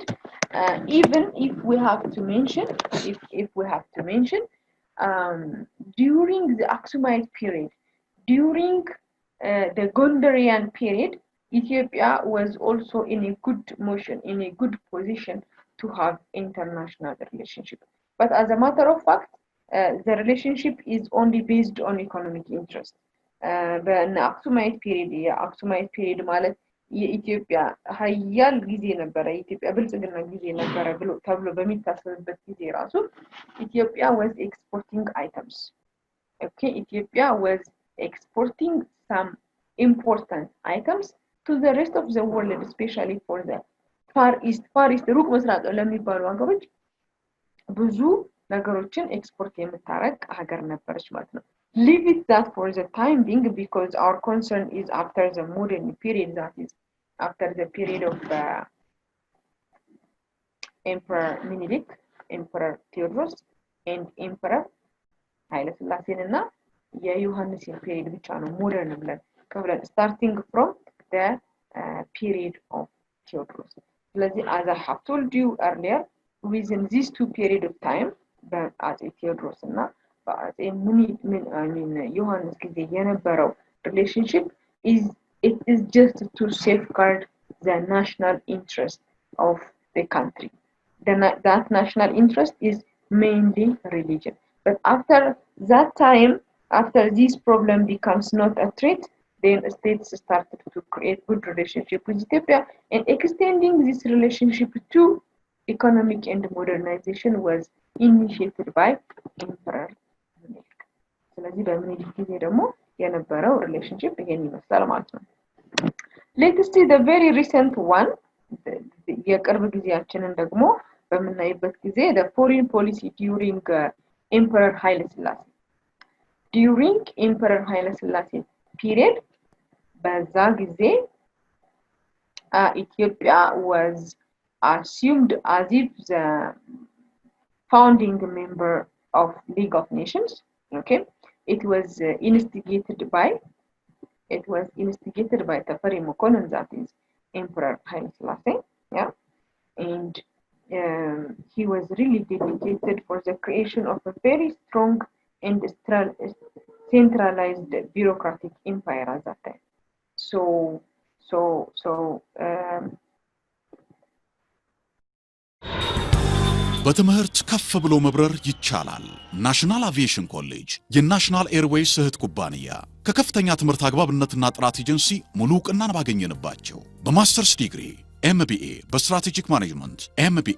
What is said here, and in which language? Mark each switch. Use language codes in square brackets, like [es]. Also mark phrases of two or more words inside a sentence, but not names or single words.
[en] Even if we have to mention, during the Aksumite period, during the Gondarian period, Ethiopia was also in a good motion, in a good position to have international relationship. But as a matter of fact, the relationship is only based on economic interest. [am] በአክሱማይት ፔሪድ ማለት የኢትዮጵያ ሀያል ጊዜ ነበረ የኢትዮጵያ ብልጽግና ጊዜ ነበረ ብሎ ተብሎ በሚታሰብበት ጊዜ ራሱ ኢትዮጵያ [en] was exporting items. Okay, Ethiopia was exporting some important items to the rest of the world, especially for the far east [am] ሩቅ ምስራቅ ለሚባሉ ሀገሮች ብዙ ነገሮችን ኤክስፖርት የምታረግ ሀገር ነበረች ማለት ነው. [en] Leave it that for the time being because our concern is after the modern period, that is after the period of Emperor Menelik, Emperor Theodros and Emperor Haile Selassie [am] እና የዮሐንስ period ብቻ ነው modern ብለን ከብለን [en] starting from the period of Theodros. ስለዚህ as I have told you earlier, within these two period of time [am] በአፄ ቴዎድሮስ እና በአፄ ዮሐንስ ጊዜ የነበረው [en] relationship is just to safeguard the national interest of the country. That national interest is mainly religion. But after that time, after this problem becomes not a threat, then states started to create good relationship with Ethiopia, and extending this relationship to economic and modernization was initiated by Emperor Menelik. [am] ስለዚህ በሚኒሊክ ጊዜ ደግሞ የነበረው relationship ይሄን ይመስላል ማለት ነው. [en] Let's see the very recent one. [am] የቅርብ ጊዜያችንን ደግሞ በመናይበት ጊዜ [en] the foreign policy during Emperor Haile Selassie. During Emperor Haile Selassie period, [am] በዛ ጊዜ [en] Ethiopia was assumed as if the founding member of League of Nations. Okay, it was instigated by Tafari Mokonnen, that is Emperor Haile Selassie. Yeah, and he was really dedicated for the creation of a very strong and centralized bureaucratic empire at that time. So [am] በትምህርት ከፍ ብሎ መብረር ይቻላል። ናሽናል አቪዬሽን ኮሌጅ የናሽናል ኤርዌይስ እህት ኩባንያ ከከፍተኛ ትምህርት አግባብነትና ጥራት ኤጀንሲ ሙሉ ዕውቅናን ባገኘንባቸው በማስተርስ [en] degree MBA [am] በስትራቴጂክ [en] management, MBA